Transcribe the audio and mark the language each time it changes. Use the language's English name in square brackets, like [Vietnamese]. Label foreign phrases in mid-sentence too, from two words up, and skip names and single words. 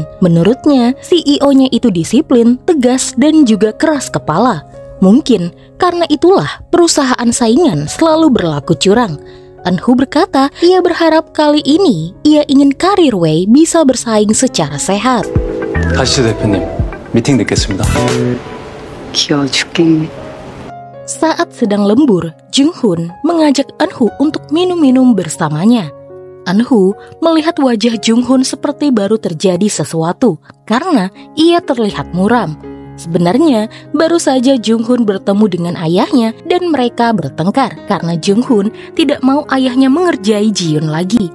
[Indonesian] Menurutnya, CEO-nya itu disiplin, tegas, dan juga keras kepala. Mungkin karena itulah perusahaan saingan selalu berlaku curang. Eunho berkata ia berharap kali ini ia ingin Careerway bisa bersaing secara sehat. [Korean] 가시죠 대표님, 미팅 늦겠습니다. 귀여워 죽겠네. [Indonesian] Saat sedang lembur, Jung-hoon mengajak Eunho untuk minum-minum bersamanya. Eunho melihat wajah Jung-hoon seperti baru terjadi sesuatu karena ia terlihat muram. Sebenarnya, baru saja Jung-hoon bertemu dengan ayahnya dan mereka bertengkar karena Jung-hoon tidak mau ayahnya mengerjai Ji-Yoon lagi.